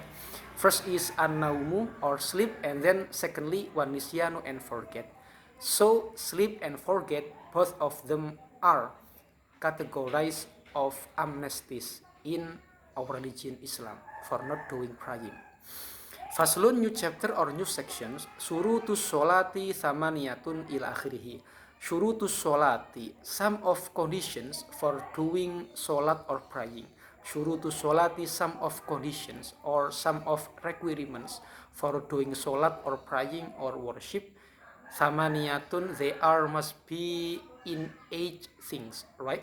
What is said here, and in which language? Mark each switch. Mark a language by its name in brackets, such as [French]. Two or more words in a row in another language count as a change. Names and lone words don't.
[English] First is an-naumu or sleep, and then secondly wan-nisyanu and forget. So sleep and forget, both of them are categorized of amnesties in our religion Islam for not doing praying. Faslun, new chapter or new sections. [Arabic] شروط الصلاة ثمانية إلى آخره. شروط الصلاة, [English] some of conditions for doing solat or praying. [Arabic] شروط الصلاة, [English] some of conditions or some of requirements for doing solat or praying or worship. Thamaniyatun, they are must be in 8 things, right?